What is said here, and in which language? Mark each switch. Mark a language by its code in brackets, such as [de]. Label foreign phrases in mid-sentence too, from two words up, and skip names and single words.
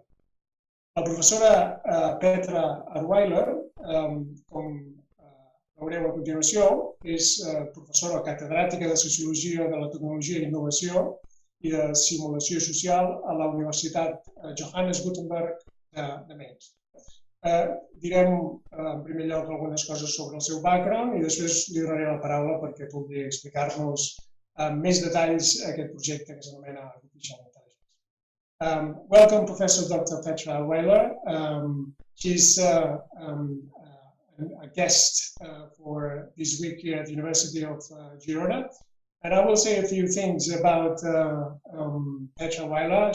[ca] La professora Petra Ahrweiler, com veureu a continuació, és professora catedràtica de Sociologia de la Tecnologia i Innovació i de Simulació Social a la Universitat Johannes Gutenberg de Mainz. Direm en primer lloc algunes coses sobre el seu background i després li donaré la paraula perquè pugui explicar-nos amb més detalls aquest projecte que s'anomena Artificial Intelligence. [en] Welcome, Professor Dr. Petra Ahrweiler. She's a guest for this week here at the University of Girona. And I will say a few things about Petra Ahrweiler.